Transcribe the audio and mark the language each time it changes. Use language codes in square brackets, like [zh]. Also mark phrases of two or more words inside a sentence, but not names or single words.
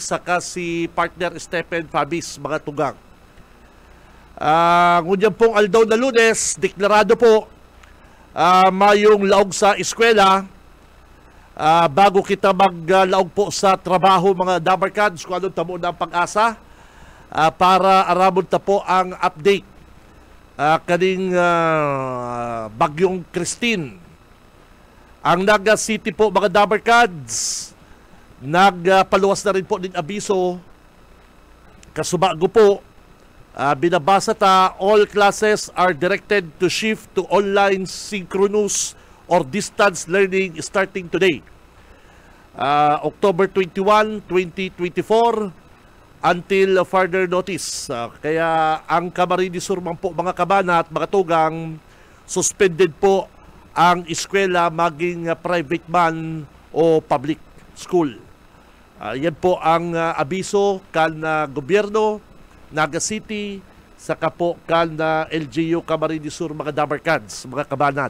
[bik] Saka si partner Stephen Fabis, mga tugang. Ngunyan pong aldaw na Lunes, deklarado po mayong laog sa eskwela bago kita maglaog po sa trabaho mga Dabarkads kung anong tamo ng pag-asa para aramon ta po ang update kaning bagyong Christine. Ang Naga City po mga Dabarkads, nagpaluwas na rin po din abiso kasubago po. Binabasa ta, [en] all classes are directed to shift to online synchronous or distance learning starting today. October 21, 2024 until further notice. [bik] Kaya ang Camarines Sur man po mga kabana at mga tugang, suspended po ang eskwela maging private man o public school. Yan po ang abiso kan gobyerno Naga City, saka po kan LGU Camarines Sur mga Dabarkads, mga kabanat.